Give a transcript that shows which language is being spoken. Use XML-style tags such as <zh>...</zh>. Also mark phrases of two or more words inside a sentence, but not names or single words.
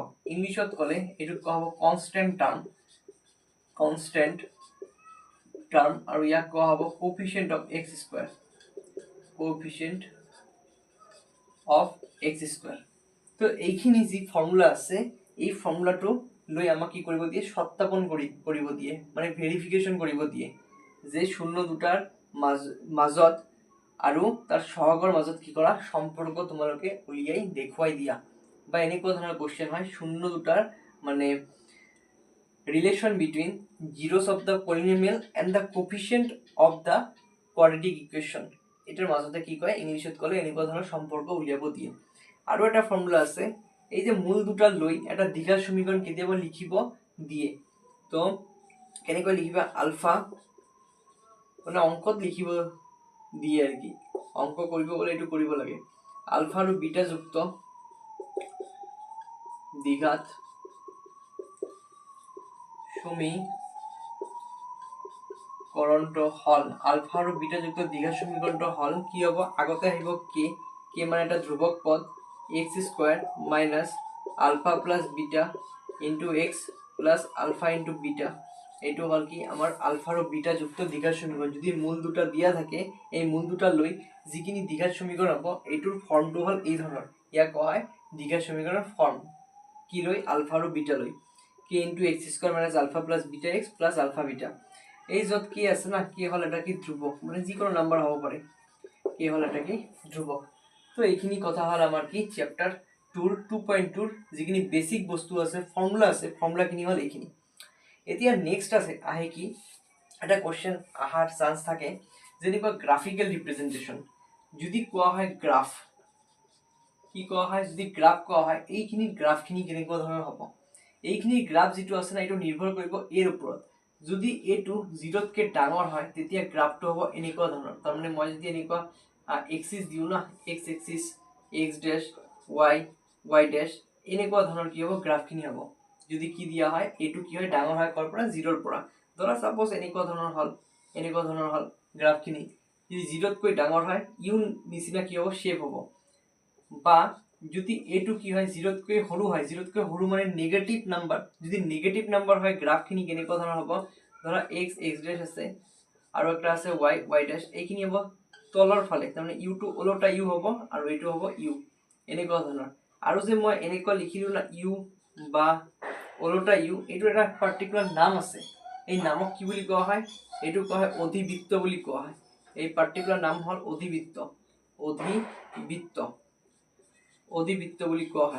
<as>ইংলিছত ক'লে এইটোক কোৱা হ'ব</as> <en>constant term,</en> <as>আৰু ইয়াক কোৱা হ'ব</as> <en>coefficient of x square,</en> <as>তো এইখিনি যি ফৰ্মুলা আছে, এই ফৰ্মুলাটো লৈ আমাক কি কৰিব দিয়ে? সত্যাপন কৰিব দিয়ে, মানে ভেৰিফিকেশ্যন কৰিব দিয়ে যে শূন্য দুটাৰ মাজত আৰু তাৰ সহগৰ মাজত কি কৰা সম্পৰ্ক তোমালোকে উলিয়াই দেখুৱাই দিয়া। বা এনেকুৱা ধৰণৰ কোৱেশ্চন হয়, শূন্য দুটাৰ মানে</as> <en>relation between zeros of the polynomial and the coefficient of the quadratic equation,</en> <as>এটাৰ মাজতে কি কয়? ইংলিছত ক'লে এনেকুৱা ধৰণৰ সম্পৰ্ক উলিয়াব দিয়ে। আৰু এটা ফৰ্মুলা আছে, এই যে মূল দুটা লৈ এটা দ্বিঘাত সমীকৰণ কেতিয়াবা লিখিব দিয়ে, তো কেনেকৈ লিখিবা? আলফা, মানে অংকত লিখিব দিয়ে আর কি, অংক কৰিব গ'লে এইটো কৰিব লাগে। আলফা আৰু বিটা যুক্ত দ্বিঘাত সমীকৰণটো হল, আলফা আৰু বিটা যুক্ত দ্বিঘাত সমীকৰণটো হল কি হ'ব? আগতে আহিব কে, কে মানে এটা ধ্ৰুৱক পদ,</as> <en>x square minus alpha plus beta into x plus alpha into beta.</en> <as>এইটো হল কি আমাৰ আলফা আৰু বিটা যুক্ত দ্বিঘাত সমীকৰণ। যদি মূল দুটা দিয়া থাকে, এই মূল দুটা লৈ যিখিনি দ্বিঘাত সমীকৰণ হ'ব, এইটোৰ ফৰ্মটো হল এই ধৰণৰ। ইয়াক কোৱা হয় দ্বিঘাত সমীকৰণৰ ফৰ্ম, কি লৈ? আলফা আৰু বিটা লৈ।</as> <en>k into x square minus alpha plus beta x plus alpha beta.</en> <as>এই যত কি আছে না, কে হল এটা কি ধ্ৰুৱক, মানে যিকোনো নাম্বাৰ হ'ব পাৰে, কে হল এটা কি ধ্ৰুৱক। তো এইখিনি কথা হল আমাৰ কি চেপ্টাৰ 2.2 যিখিনি বেসিক বস্তু আছে, ফৰ্মুলাখিনি হল এইখিনি। এতিয়া নেক্সট আছে আহে কি এটা কোশ্চেন আহাৰ চান্স থাকে, যেনিবা</as> <en>graphical representation.</en> <as>যদি কোৱা হয় গ্ৰাফ, কি কোৱা হয়? যদি গ্ৰাফ কোৱা হয়, এইখিনি গ্ৰাফখিনি কেনেকুৱা ধৰণৰ হ'ব? এইখিনি গ্ৰাফ যিটো আছে না, এইটো নিৰ্ভৰ কৰিব এৰ ওপৰত। যদি এটো 0তকৈ ডাঙৰ হয়, তেতিয়া গ্ৰাফটো হ'ব এনেকুৱা ধৰণৰ। তাৰমানে মই যদি এনেকুৱা এক্সিস দিওঁ না,</as> <en>x axis, x dash y dash,</en> <as>এনেকুৱা ধৰণৰ কি হ'ব? গ্ৰাফখিনি হ'ব। যদি কি দিয়া হয়, এইটো কি হয়? ডাঙৰ হয় কৰ পৰা? 0ৰ পৰা। ধৰা সাপোজ এনেকুৱা ধৰণৰ হল গ্ৰাফখিনি। যদি 0তকৈ ডাঙৰ হয়, ইউ নিচিনা কি হ'ব? শেপ হ'ব। বা যদি এইটো কি হয়? 0তকৈ সৰু হয়, 0তকৈ সৰু মানে</as> <en>negative number,</en> <as>যদি</as> <en>negative number</en> <as>হয়, গ্ৰাফখিনি কেনেকুৱা ধৰণৰ হ'ব? ধৰা</as> <en>x dash</en> <as>আছে আৰু একটা আছে</as> <en>y dash,</en> <as>এইখিনি হ'ব তলৰ ফালে, তাৰমানে ইউটো ওলোটা ইউ হ'ব আৰু এইটো হ'ব ইউ, এনেকুৱা ধৰণৰ। আৰু যে মই এনেকুৱা লিখিলো না ইউ বা ওলোটা ইউ, এইটো এটা পাৰ্টিকুলাৰ নাম আছে। এই নামক কি বুলি কোৱা হয়? এইটো কোৱা হয় অধিবৃত্ত বুলি কোৱা হয়। এই পাৰ্টিকুলাৰ নাম হ'ল অধিবৃত্ত বুলি কোৱা হয়।</as>